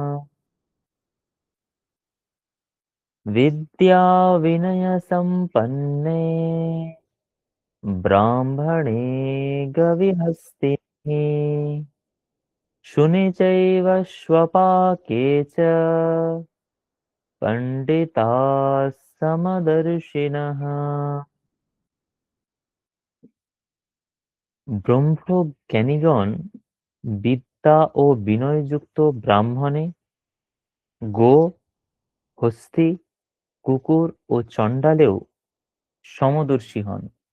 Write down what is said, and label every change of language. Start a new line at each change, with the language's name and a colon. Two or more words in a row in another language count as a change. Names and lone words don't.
Sanskrit: विद्या विनयसम्पन्ने ब्राह्मणे गविहस्तिनि शुनि चैव स्वपाके च पण्डिताः समदर्शिनः।
Bangla: ব্রহ্মজ্ঞানীগণ বিদ্যা ও বিনয়যুক্ত ব্রাহ্মণে, গো, হস্তি, কুকুর ও চণ্ডালেও সমদর্শী হন।